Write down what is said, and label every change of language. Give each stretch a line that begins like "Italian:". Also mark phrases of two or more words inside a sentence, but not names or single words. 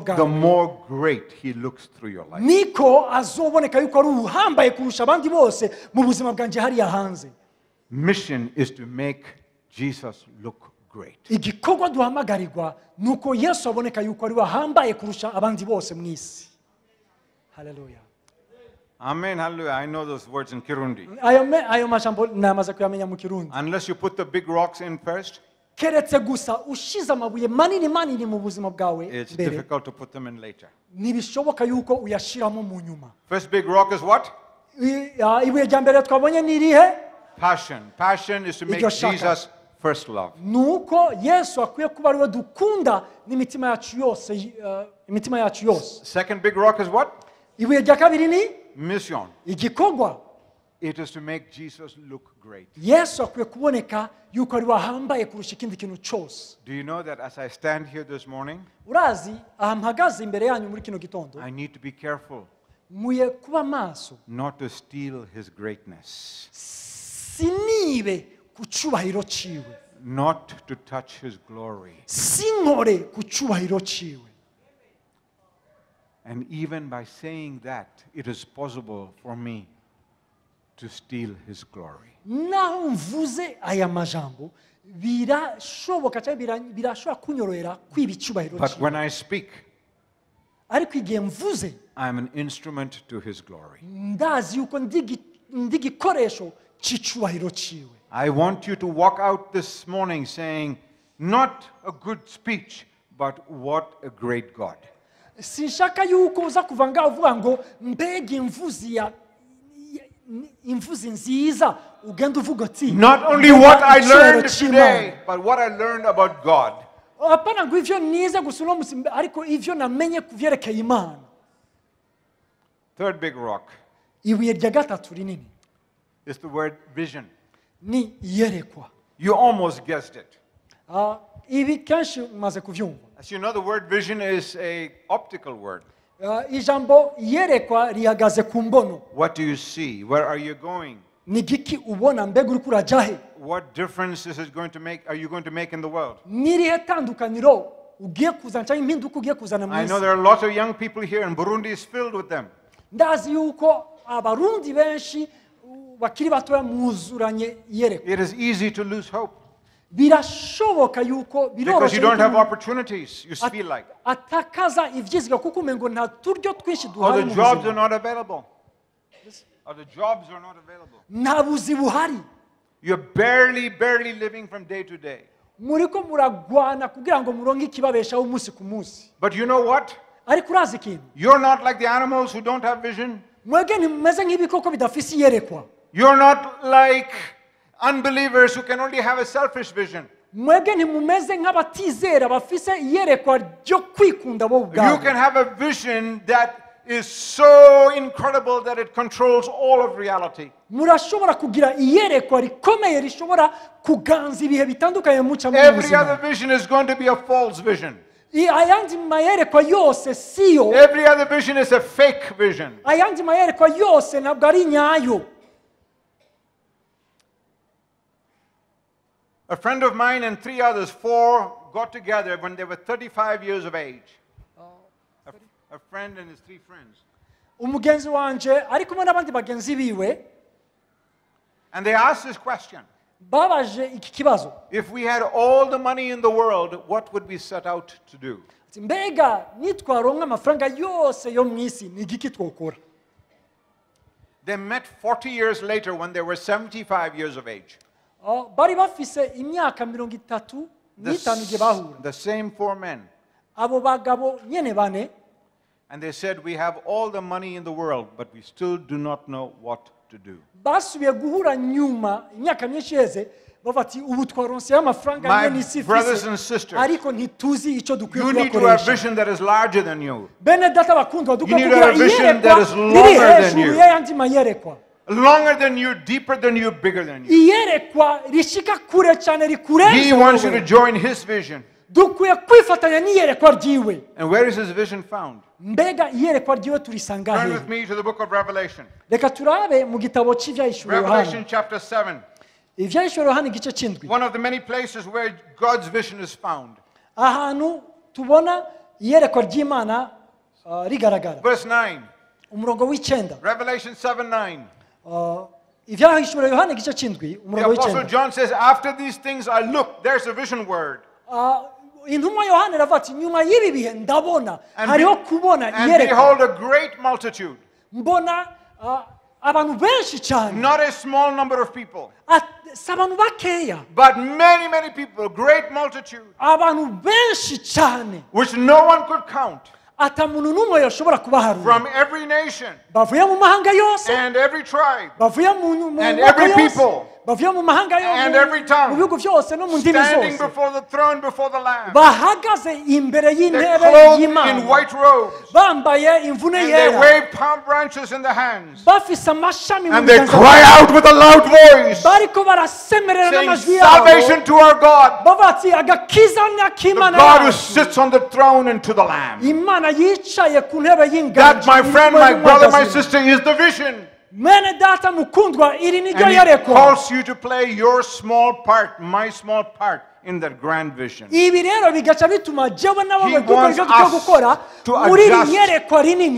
English: the
Rundi: bwawe
English: more great he looks through your life.
Rundi: niko azoboneka yuko ari uhambaye kurusha abandi bose mu buzima bwanjye hariya hanze
English: Mission is to make Jesus look great.
Rundi: igikorwa duhamagarirwa ni uko yesu aboneka yuko ari we ahambaye kurusha abandi bose mu isi haleluya
English: Amen, hallelujah. I know those words in Kirundi.
Rundi: ayo majambo namaze kuyamenya mu kirundi
English: Unless you put the big rocks in first,
Rundi: keretse gusa ushize amabuye manini manini mu buzima bwawe
English: it's
Rundi: mbere
English: difficult to put them in later.
Rundi: ntibishoboka yuko uyashiramo mu nyuma
English: First big rock is what?
Rundi: ibuye rya mbere twabonye ni irihe
English: Passion. Passion is to make
Rundi: Iryo shaka.
English: Jesus first love.
Rundi: ni uko yesu akwiye kuba ariwe dukunda n'imitima yacu yose imitima yacu yose
English: Second big rock is what?
Rundi: ibuye rya kabiri ni
English: Mission.
Rundi: igikorwa
English: It is to make Jesus look great.
Rundi: yesu akwiye kuboneka yuko ariwe ahambaye kurusha ikindi kintu cyose
English: Do you know that as I stand here this morning,
Rundi: urazi aha mpagaze imbere yanyu muri kino gitondo
English: I need to be careful
Rundi: nkwiye kuba maso
English: not to steal his greatness,
Rundi: sinibe ku cyubahiro ciwe
English: not to touch his glory.
Rundi: sinkore ku cyubahiro ciwe
English: And even by saying that, it is possible for me to steal his glory.
Rundi: naho mvuze aya majambo birashoboka cyangwa birashobora kunyorohera kwiba icyubahiro
English: But
Rundi: ciwe
English: when I speak,
Rundi: ariko igihe mvuze
English: I'm an instrument to his glory.
Rundi: ndazi yuko ndi igikoresho cy'icyubahiro ciwe
English: I want you to walk out this morning saying, not a good speech, but what a great God.
Rundi: sinshaka yuko uza kuva ngaho uvuga ngo mbega imvuzi nziza ugenda uvuga ati
English: Not only what I learned today, but what I learned about God.
Rundi: apana ngo ivyo nize gusa uno musi ariko ivyo namenye kuvyerekeye Imana.
English: Third big rock
Rundi: Ibuye rya gatatu rinini
English: is the word vision.
Rundi: ni iyerekwa.
English: You almost guessed it.
Rundi: Ibi kenshi umaze kuvyumva.
English: As you know, the word vision is a optical word.
Rundi: Ijambo iyerekwa rihagaze ku mbono.
English: What do you see? Where are you going?
Rundi: Ni giki ubona mbega uri kuraja he?
English: What difference is it going to make? Are you going to make in the world?
Rundi: Nirihe tandukaniro ugiye kuzana cyangwa impinduka ugiye kuzana mu
English: I know
Rundi: isi?
English: there are lots of young people here, and Burundi is filled with them.
Rundi: Ndazi yuko abarundi benshi bakiri batoya muzuranye iyerekwa.
English: It is easy to lose hope
Rundi: Birashoboka yuko
English: because you don't have opportunities. You feel like,
Rundi: atakaza ivyizigiro kuko umengo nta turyo twinshi
English: or
Rundi: duhari
English: the
Rundi: mu
English: jobs are
Rundi: buzima.
English: not available. Or the jobs are not available.
Rundi: Nta buzi buhari.
English: You're barely living from day to day.
Rundi: Muriko muragwana kugira ngo muronke ikibabeshaho umunsi ku munsi.
English: But you know what?
Rundi: Ariko urazi ikintu?
English: You're not like the animals who don't have vision.
Rundi: Mwege ntimumeze nk'ibikoko bidafise iyerekwa.
English: You're not like unbelievers who can only have a selfish vision.
Rundi: Mwege ntimumeze nk'abatizera bafise iyerekwa ryo kwikunda bo
English: You
Rundi: ubwabo.
English: can have a vision that is so incredible that it controls all of reality.
Rundi: Murashobora kugira iyerekwa rikomeye rishobora kuganza ibihe bitandukanye muca mu
English: Every other
Rundi: buzima.
English: vision is going to be a false vision.
Rundi: Ayandi mayerekwa yose siyo.
English: Every other vision is a fake vision.
Rundi: Ayandi mayerekwa yose ntabwo ari nyayo.
English: A friend of mine and 3 others, 4, got together when they were 35 years of age. A friend and his 3 friends.
Rundi: Umugenzi wanje ari kumwe n'abandi bagenzi biwe
English: And they asked this question.
Rundi: babaje iki kibazo.
English: If we had all the money in the world, what would we set out to do?
Rundi: Mbega nitwaronka amafaranga yose yo mu isi ni igiki twokora?
English: They met 40 years later when they were 75 years of age.
Rundi: Bari bafise imyaka 35 igihe bahura.
English: The same 4 men.
Rundi: Abo bagabo nyene bane.
English: And they said, we have all the money in the world, but we still do not know what to do.
Rundi: Basubiye guhura nyuma imyaka myinshi yeze bafati ubu twaronse amafaranga
English: My
Rundi: nyene isi
English: brothers and sisters,
Rundi: ariko ntituzi ico dukwiye
English: you need to have
Rundi: kuyakoresha.
English: vision that is larger than you.
Rundi: Bene data bakundwa
English: You
Rundi: dukwiye
English: need to have
Rundi: kugira
English: a vision
Rundi: iyerekwa
English: that is
Rundi: riri
English: longer than
Rundi: hejuru
English: you.
Rundi: y'ayandi mayerekwa.
English: Longer than you, deeper than you, bigger than you.
Rundi: Iyerekwa rishika kure cyane rikurenza.
English: He wants you to join his vision.
Rundi: Dukwiye kwifatanya n'iyerekwa ryiwe.
English: And where is his vision found?
Rundi: Mbega iyerekwa ryiwe turisanga
English: Turn
Rundi: he?
English: with me to the book of Revelation.
Rundi: Reka turabe mu gitabo cy'ivyahishuro
English: Revelation Yohana. chapter 7.
Rundi: Ivyahishuro Yohana igice c'indwi.
English: One of the many places where God's vision is found.
Rundi: Ahantu tubona iyerekwa ry'Imana rigaragara.
English: Verse 9.
Rundi: Umurongo w'icenda.
English: Revelation 7:9.
Rundi: Ivyahishuro Yohana igice c'indwi
English: The
Rundi: umurongo
English: Apostle
Rundi: w'icenda.
English: John says, after these things I looked, there's a vision word.
Rundi: Intumwa Yohana iravuga ati nyuma y'ibi bihe ndabona hariho kubona
English: And
Rundi: iyerekwa.
English: behold, a great multitude.
Rundi: Mbona abantu benshi cyane.
English: Not a small number of people,
Rundi: Si abantu bakeya.
English: but many people, a great multitude,
Rundi: Abantu benshi cyane.
English: which no one could count,
Rundi: Ata muntu n'umwe yoshobora kubaharura.
English: from every nation
Rundi: Bavuye mu mahanga yose.
English: and every tribe
Rundi: Bavuye mu
English: and
Rundi: moko
English: every
Rundi: yose.
English: people
Rundi: Bavuye mu mahanga
English: and
Rundi: yose.
English: every tongue,
Rundi: Mu bihugu byose no mu ndimi
English: standing
Rundi: zose.
English: before the throne, before the Lamb.
Rundi: Bahagaze imbere
English: They're
Rundi: y'intebe
English: clothed in
Rundi: y'Imana.
English: white robes,
Rundi: Bambaye imvune
English: and they
Rundi: yera.
English: wave palm branches in the hands,
Rundi: Bafise amashami mu
English: and they
Rundi: biganza
English: cry
Rundi: byabo.
English: out with a loud voice,
Rundi: Bariko barasemerera
English: saying,
Rundi: n'amajwi yabo.
English: salvation to our God,
Rundi: Bavati agakiza
English: the
Rundi: n'akimana
English: God who
Rundi: yacu.
English: sits on the throne, and to the Lamb.
Rundi: Imana yicaye ku ntebe y'inganji.
English: That, my friend, my brother, my
Rundi: y'umwagazi.
English: sister, is the vision.
Rundi: Mwene data mukundwa iri niryo
English: And he
Rundi: yerekwa.
English: calls you to play your small part, my small part, in that grand vision.
Rundi: Ibi rero bigaca bituma jewe
English: He
Rundi: nawe dukora
English: wants
Rundi: ibyo tugiye
English: us
Rundi: gukora
English: to
Rundi: muri iri
English: adjust
Rundi: yerekwa rinini